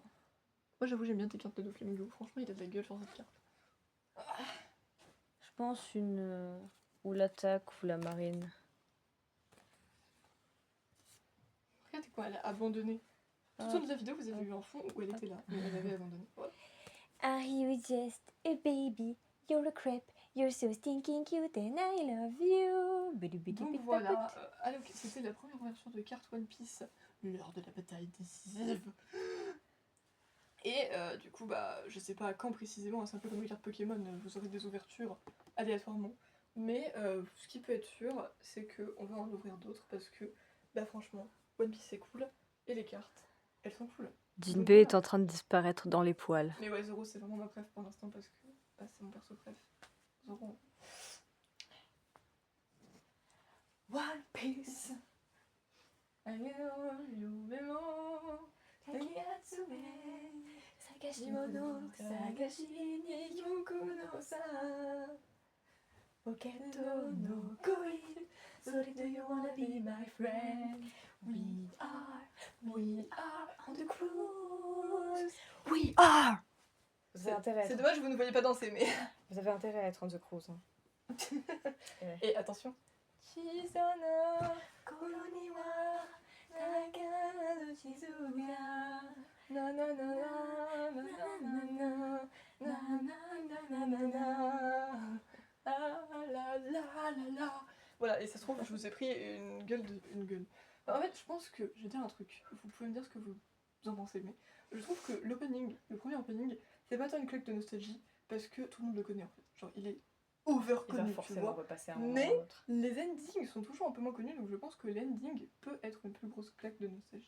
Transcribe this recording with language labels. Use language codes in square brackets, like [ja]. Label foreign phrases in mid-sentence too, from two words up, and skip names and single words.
[fr] Moi j'avoue j'aime bien tes cartes de Doflamingo. Franchement il a de la gueule sur cette carte. Je pense une... ou l'attaque ou la marine. Regardez quoi, elle a abandonné. Tout au long de la vidéo, vous avez eu un fond où elle était là, mais elle avait abandonné. Voilà. [en] Are you just a baby? You're a crap. You're so stinking cute and I love you. [fr] Donc voilà, c'était la première version de carte One Piece lors de la bataille décisive. Et du coup, bah, je sais pas quand précisément, c'est un peu comme les cartes Pokémon, vous aurez des ouvertures aléatoirement. Mais ce qui peut être sûr, c'est qu'on va en ouvrir d'autres parce que, bah franchement, One Piece c'est cool et les cartes, elles sont cool. Jinbei Donc, voilà. est en train de disparaître dans les poils. Mais ouais, Zoro c'est vraiment ma préf pour l'instant parce que bah, c'est mon perso préf. Zoro. One Piece. [en] Do you wanna be my friend? We are on the cruise. We are! [fr] C'est dommage, vous ne voyez pas danser, mais. Vous avez intérêt à être [en] on the cruise. [fr] Hein. Et attention. Shizana, koroni wa nagara no shizuga. Na na na na na na na na na na. Ah la la la la. Voilà, et ça se trouve, je vous ai pris une gueule. En fait, je pense que. Je vais dire un truc. Vous pouvez me dire ce que vous en pensez, mais je trouve que l'opening, le premier opening, c'est pas tant une claque de nostalgie parce que tout le monde le connaît en fait. Genre, il est over connu, tu vois. Mais les endings sont toujours un peu moins connus, donc je pense que l'ending peut être une plus grosse claque de nostalgie.